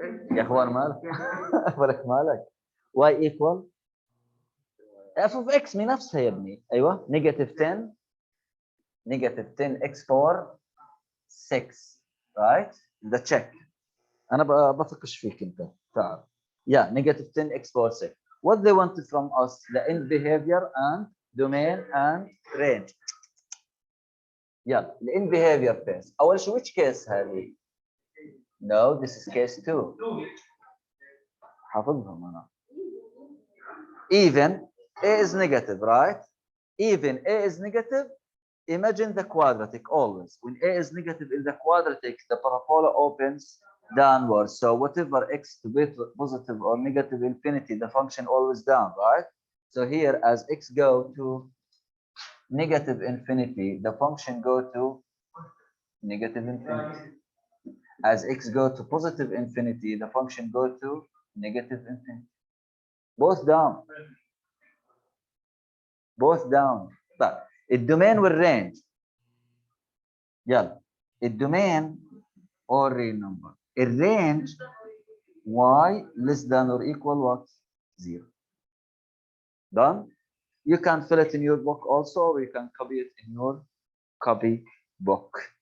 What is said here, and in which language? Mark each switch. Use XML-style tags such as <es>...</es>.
<ar>يا اخوان مالك؟ بالك مالك؟</ar> <en>Y equal f of x</en> <ar>من نفسها يا ابني. ايوه</ar> <en>negative 10 x power 6 right? the check.</en> <ar>انا بفكش فيك انت. تعال.</ar> <en>Yeah, negative 10 x power 6. What they wanted from us, the end behavior and domain and range.</en> <ar>يلا</ar> <en>the end behavior first.</en> <ar>اول شيء</ar> <en>which case</en> <ar>هذه؟</ar> <en>No, this is case 2.</en> <ar>حافظهم انا.</ar> <en>Even a is negative, right? Even a is negative. Imagine the quadratic always. When a is negative in the quadratic, the parabola opens downwards. So whatever x to be positive or negative infinity, the function always down, right? So here, as x go to negative infinity, the function go to negative infinity. As x go to positive infinity, the function go to negative infinity. Both down. Both down. But</en> <ar>الدومين والرينج. يلا.</ar> <en>الدومين or real number. الرينج y less than or equal what? 0. Done? You can fill it in your book also, or you can copy it in your copy book.</en>